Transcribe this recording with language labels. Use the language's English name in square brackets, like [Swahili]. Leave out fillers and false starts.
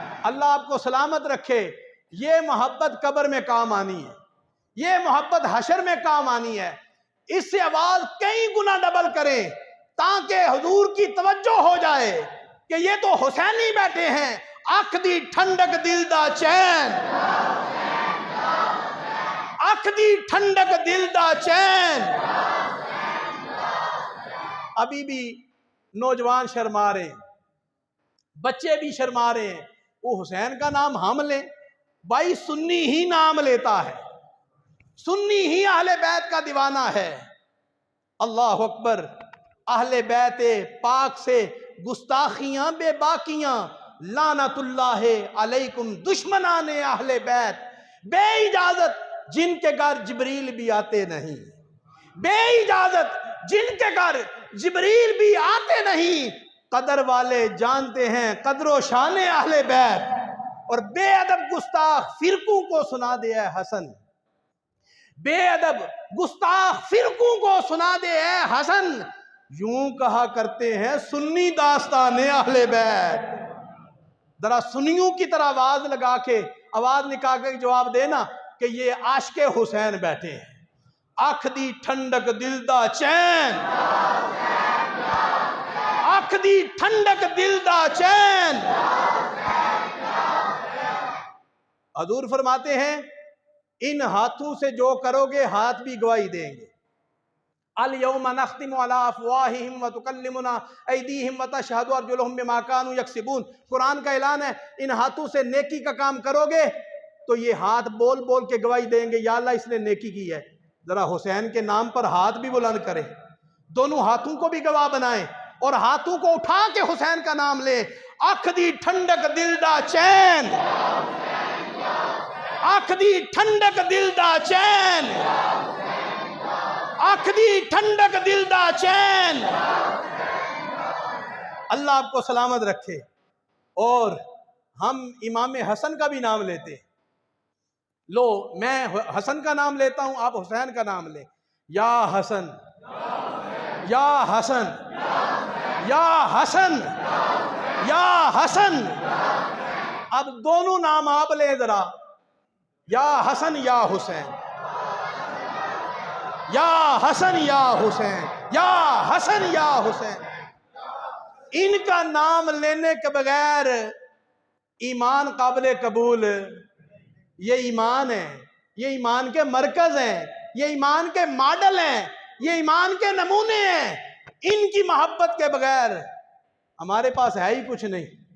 [Urdu] اللہ آپ کو سلامت رکھے. یہ محبت قبر میں کام آنی ہے, یہ محبت حشر میں کام آنی ہے. اس سے آواز کئی گنا ڈبل کریں تاکہ حضور کی توجہ ہو جائے کہ یہ تو حسینی بیٹھے ہیں. [Punjabi] اکھ دی ٹھنڈک دل دا چین, اکھ دی ٹھنڈک دل دا چین. [Urdu] ابھی بھی نوجوان شرما رہے ہیں, بچے بھی شرما رہے ہیں. وہ حسین کا نام ہم لیں. بھائی سنی ہی نام لیتا ہے, سنی ہی اہل بیت کا دیوانہ ہے. اللہ اکبر. اہل بیت پاک سے گستاخیاں بے باکیاں, [Arabic] لعنت اللہ علیکم [Urdu] دشمنان اہل بیت. بے اجازت جن کے گھر جبریل بھی آتے نہیں, بے اجازت جن کے گھر جبریل بھی آتے نہیں. قدر والے جانتے ہیں قدر و شان اہل بیت. اور بے ادب گستاخ فرقوں کو سنا دے اے حسن, بے ادب گستاخ فرقوں کو سنا دے اے حسن. یوں کہا کرتے ہیں سنی داستان اہل بیت. ذرا سنیوں کی طرح آواز لگا کے, آواز نکال کے جواب دینا کہ یہ عاشق حسین بیٹھے ہیں. [Punjabi] اکھ دی ٹھنڈک دل دا چین, اکھ دی ٹھنڈک دل دا چین. [Urdu] حضور فرماتے ہیں ان ہاتھوں سے جو کرو گے ہاتھ بھی گواہی دیں گے. [Arabic] الیوم نختم علی افواہہم وتکلمنا ایدیہم وتشہد ارجلہم بما کانوا یکسبون. [Urdu] قرآن کا اعلان ہے ان ہاتھوں سے نیکی کا کام کرو گے تو یہ ہاتھ بول بول کے گواہی دیں گے یا اللہ اس نے نیکی کی ہے. ذرا حسین کے نام پر ہاتھ بھی بلند کریں, دونوں ہاتھوں کو بھی گواہ بنائیں اور ہاتھوں کو اٹھا کے حسین کا نام لیں. [Punjabi] اکھ دی ٹھنڈک دل دا چین, اکھ دی ٹھنڈک دل دا چین, اکھ دی ٹھنڈک دل دا چین. [Urdu] اللہ آپ کو سلامت رکھے. اور ہم امام حسن کا بھی نام لیتے ہیں. لو میں حسن کا نام لیتا ہوں, آپ حسین کا نام لیں. یا حسن, یا حسن, یا حسن, یا حسن. اب دونوں نام آپ لیں ذرا, یا حسن یا حسین, یا حسن یا حسین, یا حسن یا حسین. ان کا نام لینے کے بغیر ایمان قابل قبول. یہ ایمان ہے, یہ ایمان کے مرکز ہیں, یہ ایمان کے ماڈل ہیں, یہ ایمان کے نمونے ہیں. ان کی محبت کے بغیر ہمارے پاس ہے ہی کچھ نہیں.